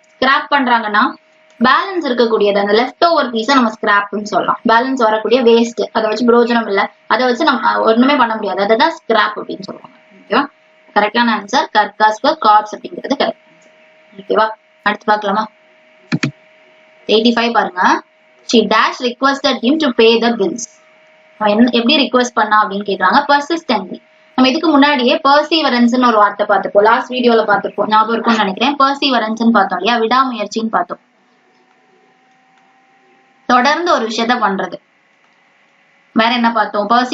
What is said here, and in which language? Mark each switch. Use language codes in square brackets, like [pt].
[ta] Scrap பண்றாங்கன்னா balance இருக்கக்கூடியது, அந்த லெஃப்ட் ஓவர் பீஸை நம்ம ஸ்கிராப்னு சொல்லலாம். பேலன்ஸ் வரக்கூடிய வேஸ்ட், அதை வச்சு பிரோஜனம் இல்ல, அதை வச்சு நம்ம ஒண்ணுமே பண்ண முடியாது, அதுதான் ஸ்கிராப் அப்படின்னு சொல்லுவாங்க. ஓகேவா? கரெக்டான ஆன்சர் கர்காஸ்க்கு கார்ப்ஸ் அப்படிங்கிறது கரெக்ட் ஆன்சர். ஓகேவா, அடுத்து பார்க்கலாமா? 85 பாருங்க. [en] she dash requested him to pay the bills. [ta] எப்படி ரிக்வெஸ்ட் பண்ணா அப்படின்னு கேக்குறாங்க. persistently. நம்ம இதுக்கு முன்னாடியே பர்சீவரன்ஸ்னு ஒரு வார்த்தை பார்த்திருப்போம், லாஸ்ட் வீடியோல பார்த்திருப்போம், ஞாபகம் இருக்கும்னு நினைக்கிறேன். பர்சீவரன்ஸ்னு பார்த்தோம் இல்லையா, விடாமுயற்சின்னு பார்த்தோம். தொடர்ந்து ஒரு விஷயத்த பண்றது. வேற என்ன பார்த்தோம்?